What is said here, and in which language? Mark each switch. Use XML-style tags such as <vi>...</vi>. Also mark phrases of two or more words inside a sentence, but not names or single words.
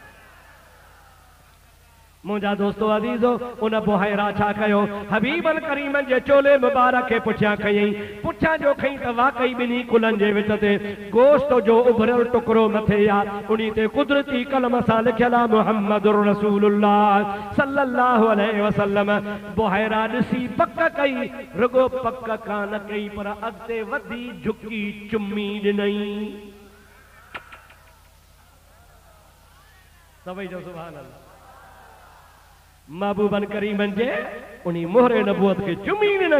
<sd>मुंहिंजा दोस्तो अज़ीज़ो, उन बुहैरा छा कयो? हबीबन करीमन जे चोले मुबारक खे पुठियां खयईं। पुठियां जो खई त वाकई ॿिन्ही कुलनि जे विच ते गोश्त जो उभरियल टुकड़ो मथे आहे, उन्ही ते कुदरती कलम सां लिखियल आहे</sd> <ar>محمد رسول الله صلى الله عليه وسلم.</ar> <sd>बुहैरा ॾिसी पक कई, रुगो पक कान कई पर अॻिते वधी झुकी चुम्मी ॾिनई। सभई जो</sd> <ar>سبحان الله.</ar> <sd>महबूबन करीमन जे उन्ही मोहरे नबूवत खे चुमी ॾिनई।</sd>